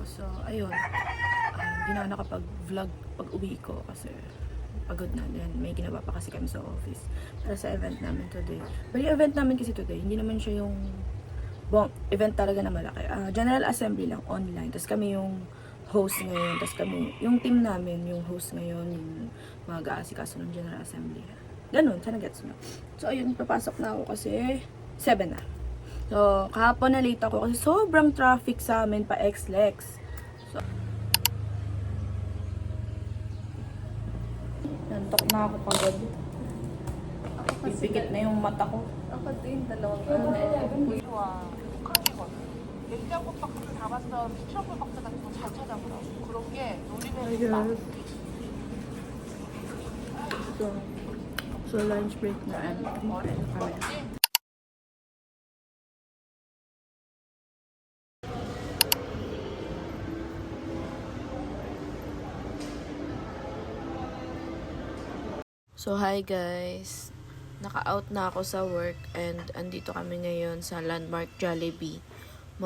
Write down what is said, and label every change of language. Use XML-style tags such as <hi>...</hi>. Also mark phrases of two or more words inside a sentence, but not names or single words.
<tl>So, ayun. Hindi na ako nakapag-vlog pag uwi ko kasi pagod na din. May ginawa pa kasi kami sa office para sa event namin today.</tl> <en>But yung</en> <tl>event namin kasi today, hindi naman siya yung event talaga na malaki. General assembly lang, online. Tapos kami yung host ngayon. Tapos kami, yung team namin, yung host ngayon, yung mag-aasikaso ng general assembly. Ganun, sana gets nyo. So, ayun, papasok na ako kasi 7 na. So, kahapon na late ako kasi sobrang traffic sa amin pa X-Lex. So, nantok na ako pagod. Pipikit na yung mata ko. Ako din, dalawang</tl> <ko>냉장고 박스 담았던 피처블 박스 같은 거 잘 찾아보라고. 그런 게 놀이공원 있다.</ko> <en>So lunch break</en> <tl>na and kumain na kami.</tl> <en>So hi guys,</en> <tl>naka-out na ako sa work and andito kami ngayon sa Landmark Jollibee.</tl>